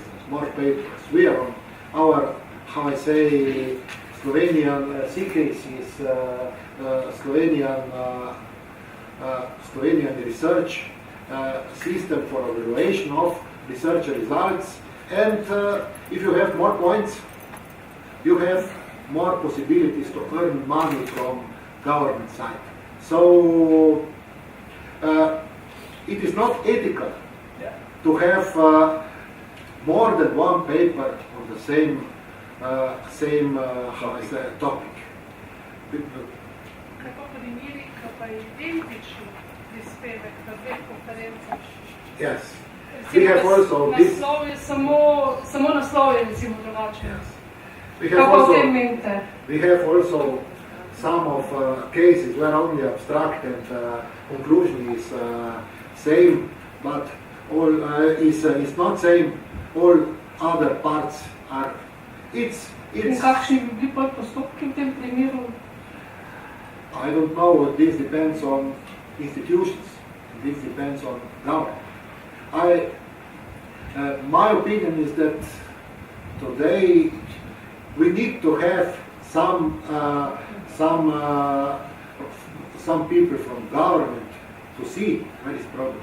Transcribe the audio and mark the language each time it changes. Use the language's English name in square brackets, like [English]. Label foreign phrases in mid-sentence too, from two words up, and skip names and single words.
[English] We are on our, how I say, Slovenian secrets is Slovenian research system for evaluation of research results, and if you have more points, you have more possibilities to earn money from government side. So it is not ethical to have more than one paper on the same how I say, topic. [Slovenian] Kako primeri, ko pa je identičen prispevek na 2 konferencah? [English] Yes. We have also this. [Slovenian] Naslov je samo naslov je recimo drugačen. [English] We have also some of cases where only abstract and conclusion is same, but is not saying all other parts are. It's [Slovenian] In kakšni bi bili pol postopki v tem primeru? [English] I don't know. This depends on institutions. This depends on government. My opinion is that today we need to have some people from government to see where is problem.